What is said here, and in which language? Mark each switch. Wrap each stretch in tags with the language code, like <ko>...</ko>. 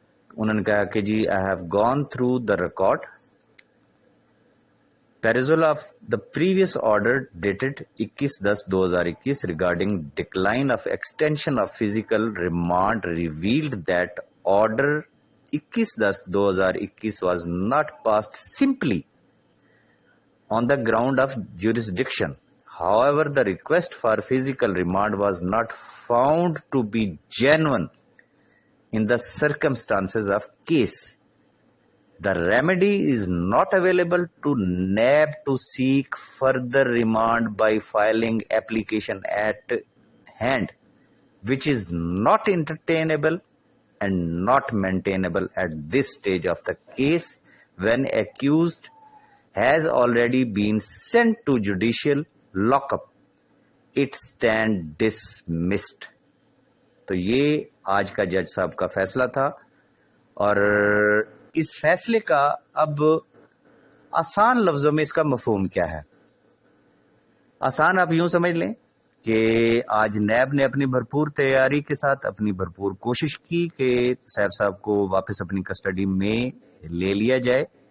<ur>انہوں نے کہا کہ جی</ur> <en>I have gone through the record perusal of the previous order dated 21/10/2021 regarding decline of extension of physical remand revealed that order 21/10/2021 was not passed simply on the ground of jurisdiction. However, the request for physical remand was not found to be genuine in the circumstances of case. The remedy is not available to NAB to seek further remand by filing application at hand, which is not entertainable and not maintainable at this stage of the case when accused has already been sent to judicial lockup. It stand dismissed.</en> <ur>تو یہ آج کا جج صاحب کا فیصلہ تھا، اور اس فیصلے کا اب آسان لفظوں میں اس کا مفہوم کیا ہے؟ آسان آپ یوں سمجھ لیں کہ آج نیب نے اپنی بھرپور تیاری کے ساتھ اپنی بھرپور کوشش کی کہ سیف صاحب کو واپس اپنی کسٹڈی میں لے لیا جائے،</ur>